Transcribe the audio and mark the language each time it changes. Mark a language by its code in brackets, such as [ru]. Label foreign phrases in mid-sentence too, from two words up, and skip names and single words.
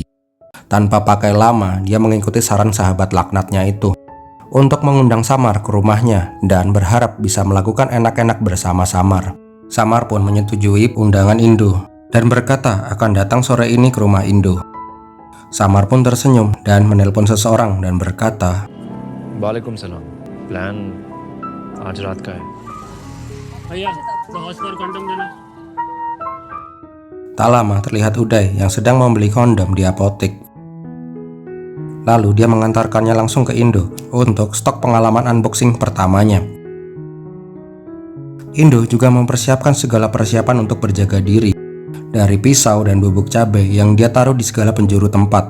[id] Tanpa pakai lama, dia mengikuti saran sahabat laknatnya itu untuk mengundang Samar ke rumahnya dan berharap bisa melakukan enak-enak bersama Samar. Samar pun menyetujui undangan Indo dan berkata akan datang sore ini ke rumah Indo. Samar pun tersenyum dan menelpon seseorang dan berkata, [ar] وعليكم السلام [hi] प्लान आज रात का है भैया सॉस और कंडम देना। [id] Tak lama terlihat Uday yang sedang membeli kondom di apotek. Lalu dia mengantarkannya langsung ke Indo untuk stok pengalaman unboxing pertamanya. Indo juga mempersiapkan segala persiapan untuk berjaga diri, dari pisau dan bubuk cabai yang dia taruh di segala penjuru tempat.